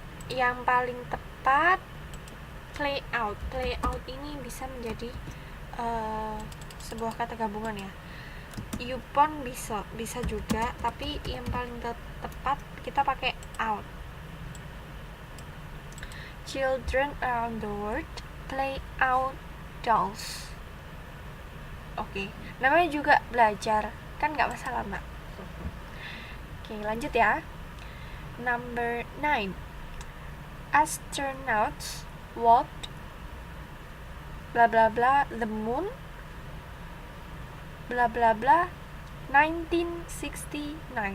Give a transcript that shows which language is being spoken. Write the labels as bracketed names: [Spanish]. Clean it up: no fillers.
[Indonesian] Yang paling tepat play out ini bisa menjadi sebuah kata gabungan ya. Upon bisa juga, tapi yang paling tepat kita pakai out. [English] Children around the world play outdoors. [Indonesian] Oke, namanya juga belajar, kan nggak masalah Mbak. Oke, lanjut ya. [English] Number 9. Astronauts walked bla bla bla the moon bla bla bla 1969.